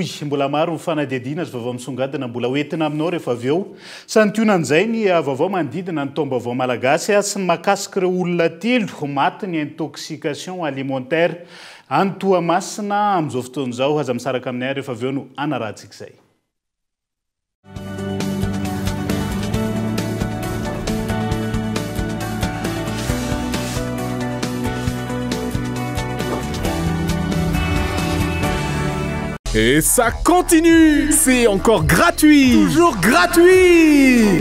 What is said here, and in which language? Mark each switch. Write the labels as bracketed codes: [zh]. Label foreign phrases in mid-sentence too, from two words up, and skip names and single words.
[mg] Mbola maro ny fanadihadiana sy vaovao misongadina mbola hoentina aminao rehefa avy eo. Santionan'izay ny vaovao manodidina ny taom-baovao malagasy sy ny mahakasika ireo olona telo maty ny [fr] intoxication alimentaire [mg] any Toamasina amin'izao fotoan'izao. Aza misaraka aminay rehefa avy eo no anarahantsika izay. [fr] Et ça continue! C'est encore gratuit! Toujours gratuit!